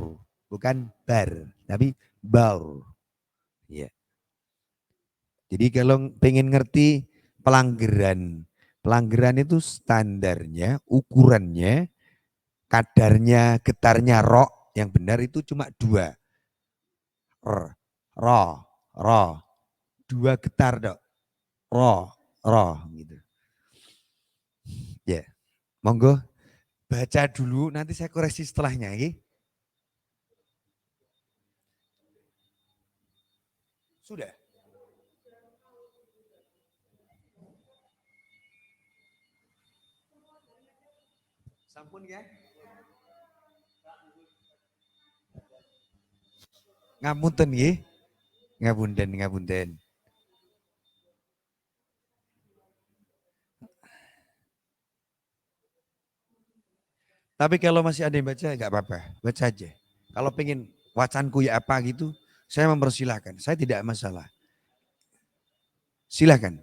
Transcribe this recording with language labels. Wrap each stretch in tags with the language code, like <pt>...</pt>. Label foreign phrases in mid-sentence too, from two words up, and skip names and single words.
<id>Bukan bar. Tapi bar. Ya. Jadi kalau pengen ngerti pelanggaran. Pelanggaran itu standarnya, ukurannya, kadarnya, getarnya ro yang benar itu cuma 2. Ro, ro. 2 getar dok. Ro, ro gitu. Ya. Monggo baca dulu nanti saya koreksi setelahnya ya. Sudah.</id> <jv>Sampun ya? Ngapunten nggih. Ngapunten, ngapunten.</jv> <id>Tapi kalau masih ada yang baca enggak apa-apa, baca aja. Kalau pengen wacanku ya apa gitu, saya mempersilahkan. Saya tidak masalah. Silakan.</id>